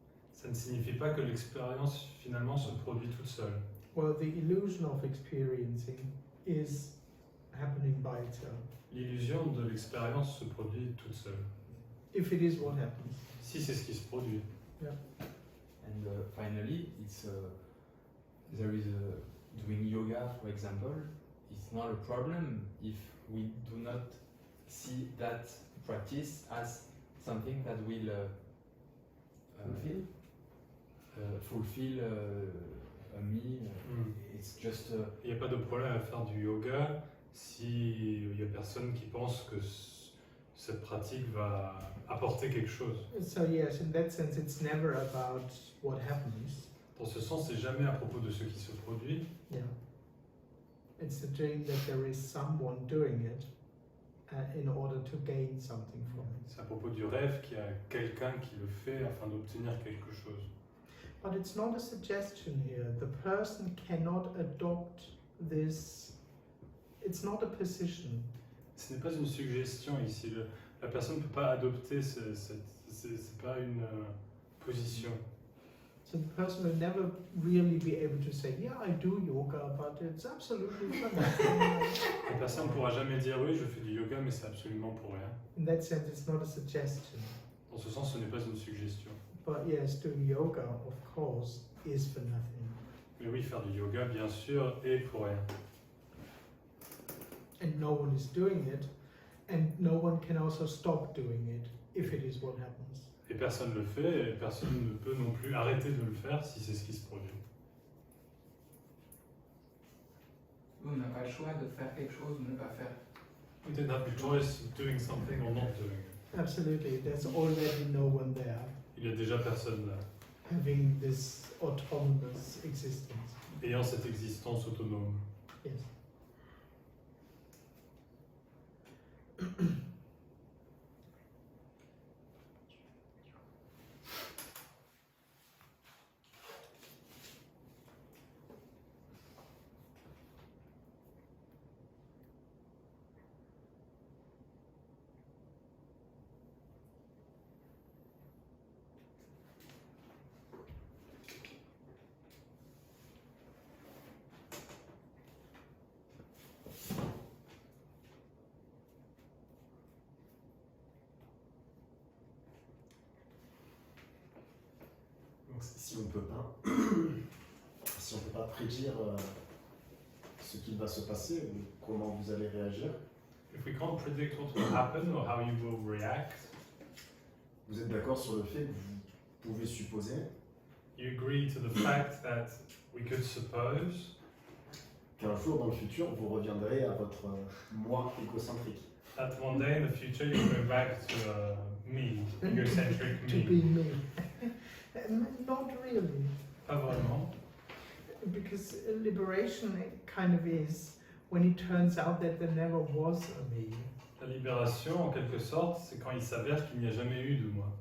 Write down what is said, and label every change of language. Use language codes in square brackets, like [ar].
[fr] ça ne signifie pas que l'expérience finalement se produit toute seule. [en] Well, the illusion of experiencing is happening by itself. [fr] L'illusion de l'expérience se produit toute seule. [en] If it is what happens. [fr] Si c'est ce qui se produit. [en] And finally, it's there is doing yoga, for example. It's not a problem if we do not see that practice as something that will fulfill me. It's just [fr] Il n'y a pas de problème à faire du yoga si il n'y a personne qui pense que cette pratique va apporter quelque chose. [en] So yes, in that sense, it's never about what happens. [fr] Dans ce sens, c'est jamais à propos de ce qui se produit. [en] Yeah. It's the dream that there is someone doing it in order to gain something from it. [fr] C'est à propos du rêve qu'il y a quelqu'un qui le fait afin d'obtenir quelque chose. [en] But it's not a suggestion here. The person cannot adopt this. It's not a position. [fr] Ce n'est pas une suggestion ici. La personne ne peut pas adopter, c'est pas une position. [en] So the person will never really be able to say, yeah, I do yoga, but it's absolutely fun. [fr] La personne ne pourra jamais dire oui, je fais du yoga, mais c'est absolument pour rien. [en] In that sense, it's not a suggestion. [fr] Dans ce sens, ce n'est pas une suggestion. [en] But yes, doing yoga, of course, is for nothing. [fr] Mais oui, faire du yoga, bien sûr, est pour rien. [en] And no one is doing it, and no one can also stop doing it if it is what happens. [fr] Et personne ne le fait, et personne ne peut non plus arrêter de le faire si c'est ce qui se produit. On n'a pas le choix de faire quelque chose ou ne pas faire. [en] We don't have the choice of doing something or not doing it. Absolutely, there's already no one there [fr] Il y a déjà personne là, [en] having this autonomous existence. [fr] ayant cette existence autonome. [en] Yes. [fr] Donc, si on ne peut pas, si on peut pas prédire ce qui va se passer ou comment vous allez réagir, [en] If we can't predict what will happen or how you will react, [fr] vous êtes d'accord sur le fait que vous pouvez supposer [en] you agree to the fact that we could suppose [fr] qu'un jour dans le futur, vous reviendrez à votre moi égocentrique. [en] that one day in the future you'll go back to me, egocentric To me. be me. Not really. [fr] Pas vraiment. [en] Because liberation kind of is when it turns out that there never was a me. [fr] La libération, en quelque sorte, c'est quand il s'avère qu'il n'y a jamais eu de moi.